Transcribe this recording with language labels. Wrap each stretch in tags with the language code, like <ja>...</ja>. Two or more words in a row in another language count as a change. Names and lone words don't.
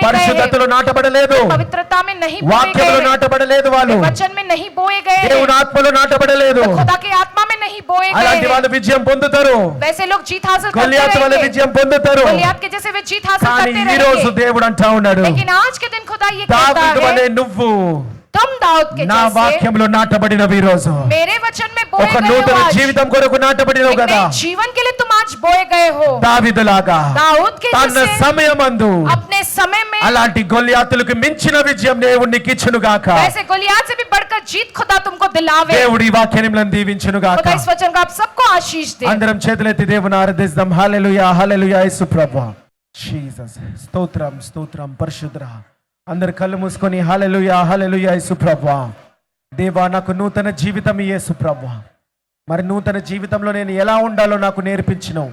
<te>పరిశుద్ధతలో నాటబడలేదు,</te> <hi>पवित्रता में नहीं बोए</hi> <te>వాక్యంలో</te> <hi>गए,</hi> <te>నాటబడలేదు, వాళ్ళు</te> <hi>वचन में नहीं बोए गए,</hi> <te>దేవుని ఆత్మలో నాటబడలేదు.</te> <hi>खुदा की आत्मा में नहीं बोए</hi> <te>అలాంటి</te> <hi>गए।</hi> <te>వాళ్ళు విజయం పొందుతారు,</te> <hi>वैसे लोग जीत हासिल करते</hi> <te>గొలియాతు వాళ్ళ</te> <hi>रहेंगे,</hi> <te>విజయం పొందుతారు.</te> <hi>गुलियात के जैसे वे जीत हासिल</hi> <te>కానీ</te> <hi>करते</hi> <te>ఈ రోజు</te> <hi>रहेंगे।</hi> <te>దేవుడు అంటా ఉన్నాడు,</te> <hi>लेकिन आज के दिन खुदा ये कहता</hi> <te>దావీదు వలె</te> <hi>है,</hi> <te>నువ్వు</te> <hi>तुम दाऊद के</hi> <te>నా</te> <hi>जैसे</hi> <te>వాక్యంలో నాటబడినవి. ఈ రోజు</te> <hi>मेरे वचन में बोए</hi> <te>ఒక</te> <hi>गए हो</hi> <te>నూతన</te> <hi>आज,</hi> <te>జీవితం కొరకు నాటబడినవు</te> <hi>एक</hi> <te>కదా.</te> <hi>नए जीवन के लिए तुम आज बोए गए हो।</hi> <te>దావీదులాగా</te> <hi>दाऊद के</hi> <te>తన</te> <hi>जैसे</hi> <te>సమయమందు</te> <hi>अपने समय में</hi> <te>అలాంటి గొలియాతులకు మించిన విజయం దేవుడు నీకు ఇచ్చును గాక.</te> <hi>वैसे गोलियात से भी बढ़कर जीत खुदा तुमको दिलावे।</hi> <te>దేవుడి ఈ వాక్యాన్ని మిమ్మల్ని దీవించును గాక.</te> <hi>खुदा इस वचन को आप सबको आशीष दे।</hi> <te>అందరం చేతులెత్తి దేవుని ఆరాధిద్దాం. హల్లెలూయా, హల్లెలూయా. యేసు ప్రభువా, జీసస్, స్తోత్రం, స్తోత్రం. పరిశుద్ధుడా, అందరు కళ్ళు మూసుకొని హల్లెలూయా, హల్లెలూయా. యేసు ప్రభువా, దేవా నాకు నూతన జీవితం యేసు ప్రభువా. మరి నూతన జీవితంలో నేను ఎలా ఉండాలో నాకు నేర్పించినావు.</te>